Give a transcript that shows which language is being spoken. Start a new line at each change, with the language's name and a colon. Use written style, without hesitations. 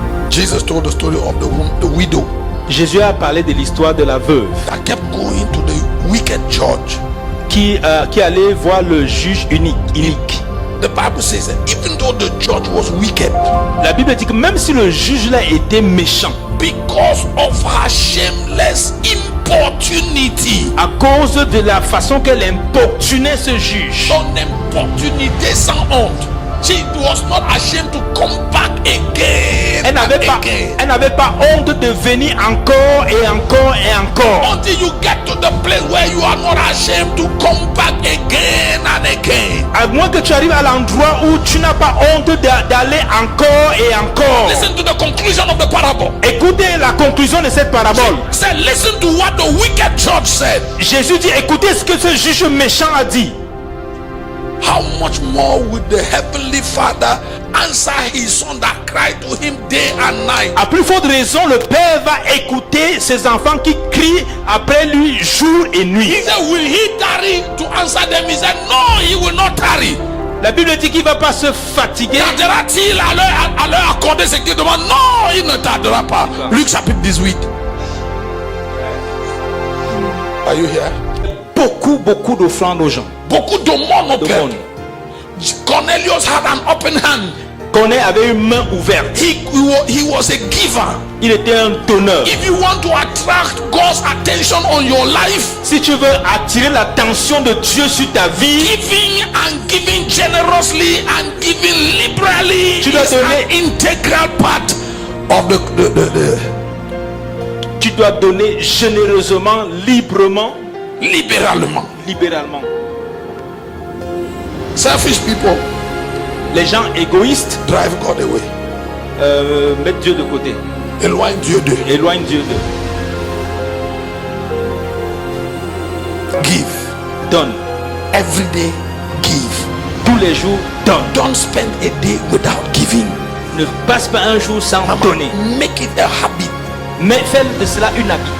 English: Jesus told the story of the widow
French: Jésus a parlé de l'histoire de la veuve
English: that kept going to the wicked judge.
French: qui allait voir le juge inique.
English: The Bible says that even though the judge was wicked,
French: La Bible dit que même si le juge là était méchant,
English: because of her shameless importunity,
French: à cause de la façon qu'elle importunait ce juge, son importunité sans honte,
English: she was not ashamed to come back again.
French: elle n'avait pas honte de venir encore et encore et encore.
English: Until you get to the place where you are not ashamed to come back again and again.
French: À moins que tu arrives à l'endroit où tu n'as pas honte d'aller encore et encore.
English: Listen to the conclusion of the parable.
French: Écoutez la conclusion de cette parabole.
English: Say, listen to what the wicked judge said.
French: Jésus dit, écoutez ce que ce juge méchant a dit.
English: How much more would the heavenly Father answer his son that cried to him day and night?
French: À plus forte raison, le Père va écouter ses enfants qui crient après lui jour et nuit.
English: He said, will he tarry to answer them? He said, no, he will not tarry.
French: La Bible dit qu'il ne va pas se fatiguer. Tardera-t-il à leur accorder ce qu'il demande? Non, il ne tardera pas. Luc chapitre 18.
English: Are you here?
French: Beaucoup d'offrandes aux gens. Beaucoup d'aumônes au Père. D'aumônes.
English: Cornelius had an open hand.
French: Corneille avait une main ouverte.
English: He was a giver.
French: Il était un donneur.
English: If you want to attract God's attention on your life,
French: Si tu veux attirer l'attention de Dieu sur ta vie,
English: giving and giving generously and giving liberally
French: Tu dois
English: is
French: donner.
English: an integral part of the
French: tu dois donner généreusement, librement, libéralement. libéralement.
English: Selfish people
French: Les gens égoïstes
English: drive God away.
French: mettent Dieu de côté, Éloigne Dieu d'eux. éloignent Dieu d'eux.
English: Give.
French: Donne.
English: Every day, give.
French: Tous les jours, donne.
English: Don't spend a day without giving.
French: Ne passe pas un jour sans donner.
English: Make it a habit.
French: Mais fais de cela une habitude.